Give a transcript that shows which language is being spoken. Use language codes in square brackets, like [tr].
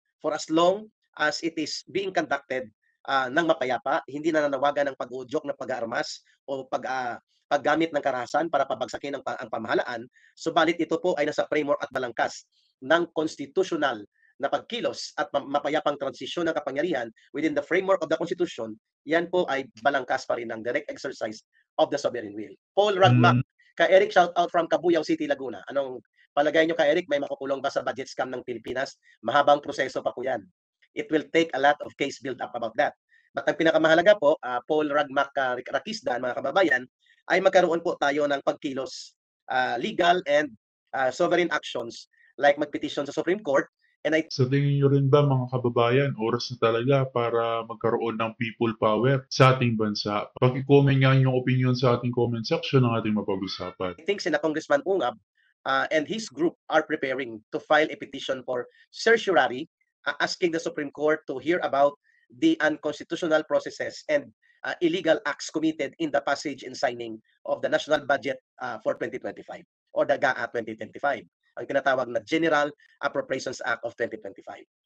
[en] For as long as it is being conducted [tl] ng mapayapa, hindi nananawagan ng pag-uudyok ng pag-aarmas o paggamit ng karahasan para pabagsakin ang pamahalaan, subalit ito po ay nasa framework at balangkas ng constitutional na pagkilos at mapayapang transisyon ng kapangyarihan [en] within the framework of the Constitution, [tl] yan po ay balangkas pa rin ng [en] direct exercise of the sovereign will. [tl] Paul Ragmac, Hmm. ka Eric, shout out from Cabuyao City, Laguna. Anong palagay nyo ka Eric, may makukulong ba sa budget scam ng Pilipinas? Mahabang proseso pa po yan. [en] It will take a lot of case build up about that. [tl] But ang pinakamahalaga po, Paul Ragmac Rakisdan, mga kababayan, ay magkaroon po tayo ng pagkilos, [en] legal and sovereign actions like [tl] magpetition sa Supreme Court. And Sa tingin niyo rin ba mga kababayan, oras na talaga para magkaroon ng people power sa ating bansa? Paki-comment nga inyong opinion sa ating comment section ng ating mapag-usapan. [en] I think sina Congressman Ungab and his group are preparing to file a petition for certiorari asking the Supreme Court to hear about the unconstitutional processes and illegal acts committed in the passage and signing of the national budget for 2025 or the GAA 2025, [tl] ang tinatawag na [en] General Appropriations Act of 2025.